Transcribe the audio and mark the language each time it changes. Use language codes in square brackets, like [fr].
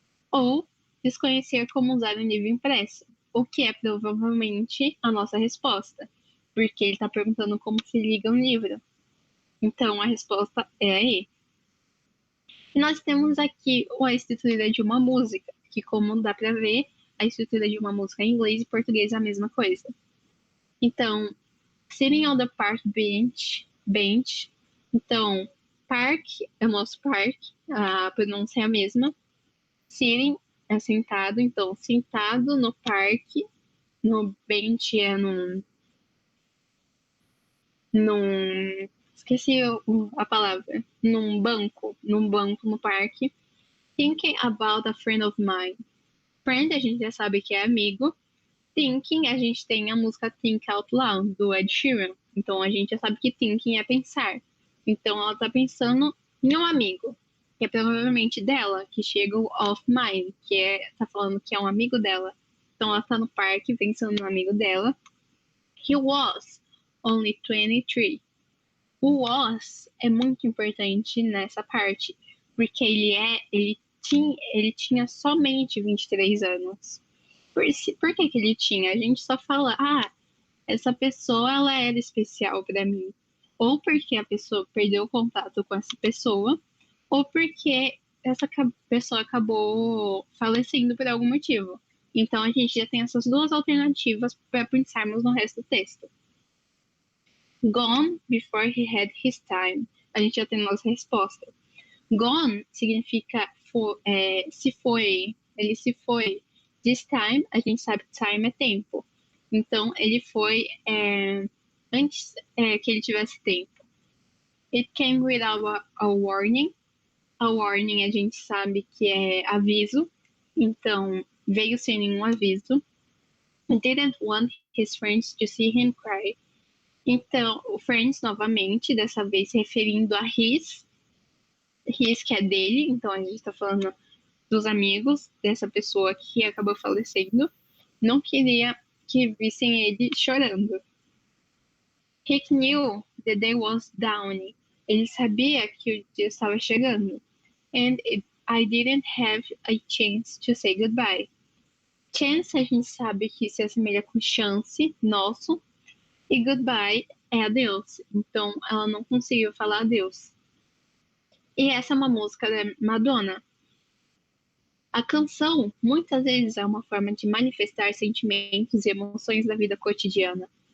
[pt] Ou desconhecer como usar um livro impresso, o que é provavelmente a nossa resposta, porque ele está perguntando como se liga um livro. Então a resposta é a E. E nós temos aqui a estrutura de uma música, que como dá para ver, a estrutura de uma música em inglês e português é a mesma coisa. [en] Então, sitting on the park bench. [pt] Então, park é o nosso parque, a pronúncia é a mesma. Sitting é sentado, então sentado no parque, no bench é esqueci a palavra, num banco no parque. [en] Thinking about a friend of mine. [pt] Friend a gente já sabe que é amigo. Thinking a gente tem a música Think Out Loud do Ed Sheeran. Então a gente já sabe que thinking é pensar. Então ela tá pensando em um amigo, que é provavelmente dela, que chega o of mine, tá falando que é um amigo dela. Então ela tá no parque pensando no amigo dela. [en] He was only 23. [pt] O was é muito importante nessa parte, porque ele tinha somente 23 anos. Por que ele tinha? A gente só fala, essa pessoa ela era especial para mim. Ou porque a pessoa perdeu o contato com essa pessoa, ou porque essa pessoa acabou falecendo por algum motivo. Então a gente já tem essas duas alternativas para pensarmos no resto do texto. [en] Gone before he had his time. [pt] A gente já tem nossa resposta. Gone significa se foi, ele se foi. [en] This time, [pt] a gente sabe que time é tempo. Então, ele foi antes que ele tivesse tempo. [en] It came without a warning. [pt] A warning a gente sabe que é aviso. Então, veio sem nenhum aviso. [en] Didn't want his friends to see him cry. [pt] Então, o friends, novamente, dessa vez se referindo a his que é dele. Então, a gente está falando dos amigos dessa pessoa que acabou falecendo. Não queria que vissem ele chorando. [en] He knew the day was dawning. [pt] Ele sabia que o dia estava chegando. [en] And I didn't have a chance to say goodbye. [pt] Chance a gente sabe que se assemelha com chance, nosso, e goodbye é adeus. Então ela não conseguiu falar adeus. E essa é uma música da Madonna. A canção muitas vezes é uma forma de manifestar sentimentos e emoções da vida cotidiana.